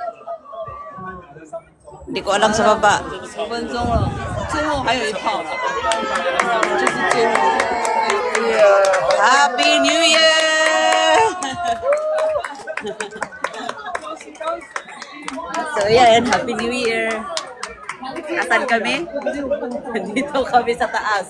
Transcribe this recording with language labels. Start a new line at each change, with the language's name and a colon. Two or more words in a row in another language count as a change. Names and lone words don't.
Filipino: Hindi ko alam sa baba.
Chinese: 5 分钟了，最后还有一炮呢，这是最后。
English: Happy New Year!
Filipino: So yan,
English: Happy New Year.
Filipino: Asan kami? Dito kami sa taas.